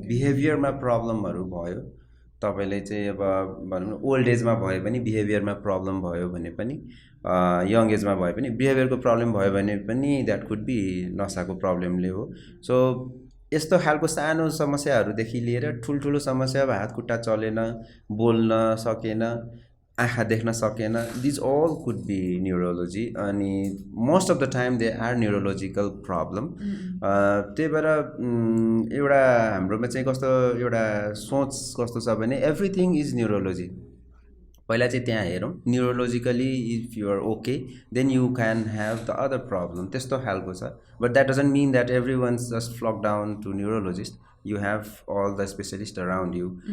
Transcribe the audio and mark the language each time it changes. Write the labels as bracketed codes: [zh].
[ne] बिहेभियरमा प्रब्लमहरू भयो, तपाईँले चाहिँ अब भनौँ न ओल्ड एजमा भयो भने बिहेभियरमा प्रब्लम भयो भने पनि, यङ एजमा भयो भने बिहेभियरको प्रब्लम भयो भने पनि [en] that could be [ne] नसाको प्रब्लमले हो। सो यस्तो खालको सानो समस्याहरूदेखि लिएर ठुल्ठुलो समस्या, अब हात खुट्टा चलेन, बोल्न सकेन, आँखा देख्न सकेन, [en] These all could be neurology. अनि most of the time they are neurological problem. [ne] त्यही भएर एउटा हाम्रोमा चाहिँ कस्तो एउटा सोच कस्तो छ भने [en] Everything is neurology. [ne] पहिला चाहिँ त्यहाँ हेरौँ, [en] neurologically if you are okay then you can have the other problem, [ne] त्यस्तो खालको छ। [en] But that doesn't mean that every one's just flock down to neurologist, you have all the specialist around you.